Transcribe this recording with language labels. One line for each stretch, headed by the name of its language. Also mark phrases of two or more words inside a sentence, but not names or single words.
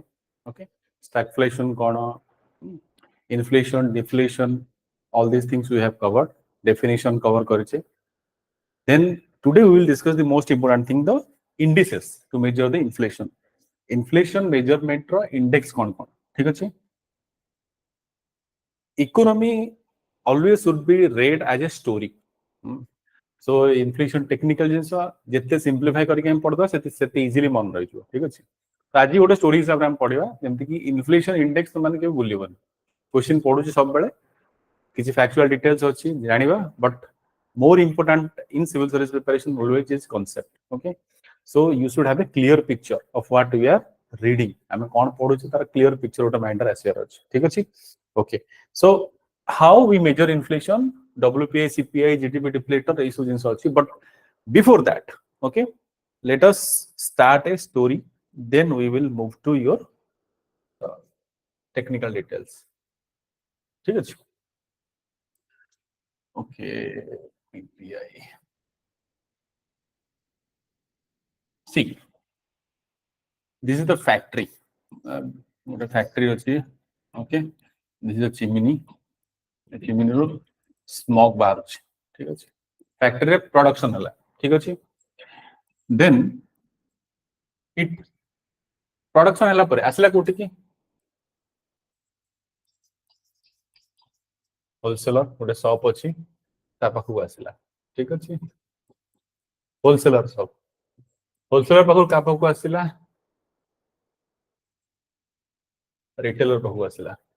English: Okay, stagflation, kono, inflation, deflation, all these things we have covered. Definition cover kariche. Then today we will discuss the most important thing, the indices to measure the inflation. Inflation measurement
Odia: ର ଇଣ୍ଡେକ୍ସ କୋଉ କୋଉ. ଠିକ ଅଛି?
English: Economy always should be read as a story. So inflation technical
Odia: ଜିନିଷ ଯେତେ ସିମ୍ପ୍ଲିଫାଇ କରିକି ଆମେ ପଢ଼ିବା ସେତେ ଇଜିଲି ମନ ରହି ଯିବ ଠିକ ଅଛି ତ ଆଜି ଗୋଟେ ଷ୍ଟୋରି ହିସାବ ରେ ଆମେ ପଢ଼ିବା ଯେମିତି କି
English: inflation index
Odia: ମାନେ କେ ବୁଲିବନ କ୍ୱେଶ୍ଚନ ପଢ଼ୁଛି ସବୁ ବେଳେ କିଛି
English: factual details
Odia: ଅଛି ଜାଣିବା
English: but more important in civil service preparation always is concept. Okay, so you should have a clear picture of what we are reading. I mean
Odia: କଣ ପଢ଼ୁଛି ତାର
English: clear picture
Odia: ଓଟା ମାଇଣ୍ଡ ରେ ଆସିଯିବାର ଅଛି ଠିକ ଅଛି.
English: Okay, so how we measure inflation, WPI, CPI, GDP deflator,
Odia: ଏସ ଜିନିଷ ଅଛି.
English: But before that, okay, let us start a story, then we will move to your technical details.
Odia: ଠିକ ଅଛି.
English: Okay, PPI. See, this is the factory. What a factory is. Okay, this is a chimney. A chimney room, smoke barge.
Odia: ଠିକ ଅଛି.
English: Factory production
Odia: ହେଲା। ଠିକ ଅଛି.
English: Then it production
Odia: ହେଲା ପରେ ଆସିଲା କୋଉଠି କି ହୋଲସେଲର ଗୋଟେ ଶପ ଅଛି ତା ପାଖୁ ଆସିଲା। ଠିକ ଅଛି.
English: wholesaler shop.
Odia: ହୋଲସେଲର ପାଖୁ କା ପାଖୁ ଆସିଲା ରିଟେଲର ପାଖୁ ଆସିଲା रिटेलर पाखु आसला.